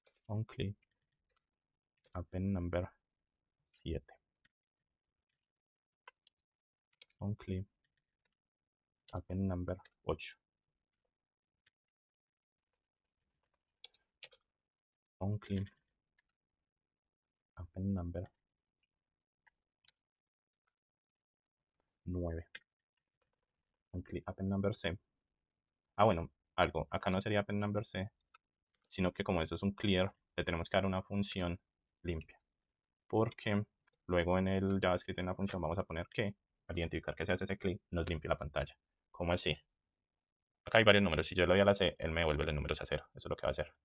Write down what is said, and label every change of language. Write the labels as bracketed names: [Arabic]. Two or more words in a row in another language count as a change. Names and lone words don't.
[English] onClick append number 7, onClick append number 8, onClick append number 9, onClick append number C. [Spanish] Bueno, algo, acá no sería [English] append number C, [Spanish] sino que como esto es un clear, le tenemos que dar una función limpia, porque luego en el JavaScript en la función vamos a poner que al identificar que se hace ese clic nos limpia la pantalla. ¿Cómo así? Acá hay varios números, si yo le doy a la C, él me devuelve los números a cero, eso es lo que va a hacer.